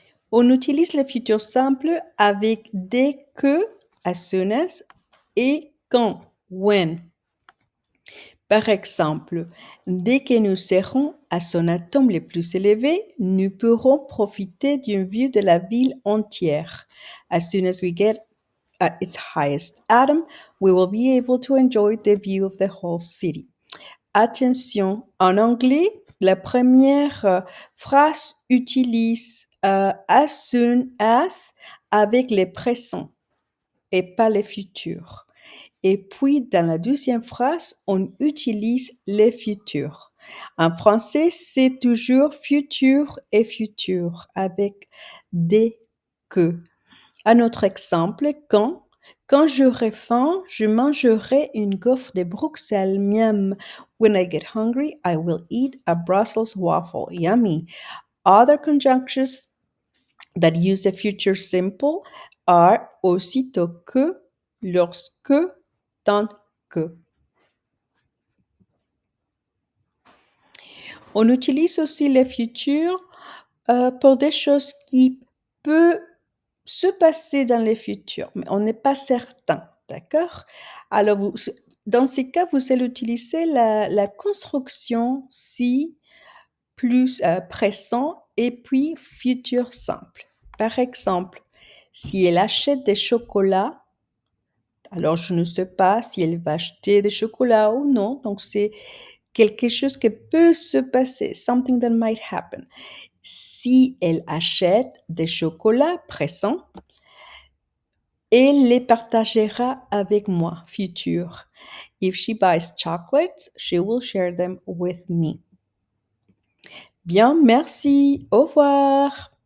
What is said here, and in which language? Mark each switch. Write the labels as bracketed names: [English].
[French] On utilise le futur simple avec dès que, [English] as soon as, [French] et quand, when. Par exemple, dès que nous serons à son atome le plus élevé, nous pourrons profiter d'une vue de la ville entière. [English] As soon as we get at its highest atom, we will be able to enjoy the view of the whole city. [French] Attention, en anglais, la première phrase utilise [English] as soon as [French] avec les présents et pas les futurs. Et puis, dans la deuxième phrase, on utilise les futurs. En français, c'est toujours futur et futur avec dès que. Un autre exemple, quand j'aurai faim, je mangerai une gaufre de Bruxelles. Miam. [English] When I get hungry, I will eat a Brussels waffle. Yummy. Other conjunctions that use the future simple are [French] aussitôt que, lorsque, tant que. On utilise aussi le futur pour des choses qui peuvent se passer dans le futur, mais on n'est pas certain, d'accord? Alors, dans ces cas, vous allez utiliser la construction si plus présent et puis futur simple. Par exemple, si elle achète des chocolats, alors je ne sais pas si elle va acheter des chocolats ou non, donc c'est quelque chose qui peut se passer, [English] something that might happen. [French] Si elle achète des chocolats présents, elle les partagera avec moi, futur. [English] If she buys chocolates, she will share them with me. [French] Bien, merci. Au revoir.